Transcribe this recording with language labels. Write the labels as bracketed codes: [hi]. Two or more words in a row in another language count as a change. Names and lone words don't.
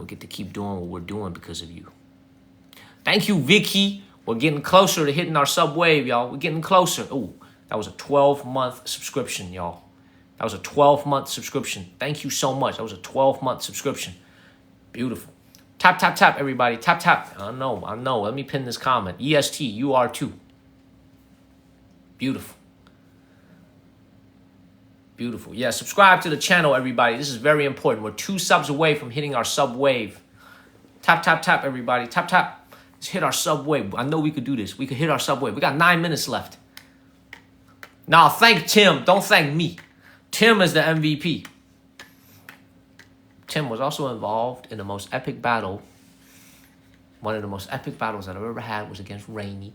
[en] We get to keep doing what we're doing because of you. Thank you, Vicky. We're getting closer to hitting our sub wave, y'all. We're getting closer. Oh, that was a 12-month subscription, y'all. That was a 12-month subscription. Thank you so much. That was a 12-month subscription. Beautiful. Tap, tap, tap, everybody. Tap, tap. I know. Let me pin this comment. EST, you are too. Beautiful. Beautiful. Yeah, subscribe to the channel, everybody. This is very important. We're 2 subs away from hitting our sub wave. Tap, tap, tap, everybody. Tap, tap. Let's hit our sub wave. I know we could do this. We could hit our sub wave. We got 9 minutes left. Now, thank Tim. Don't thank me. Tim is the MVP. Tim was also involved in the most epic battle. One of the most epic battles that I've ever had was against Rainy.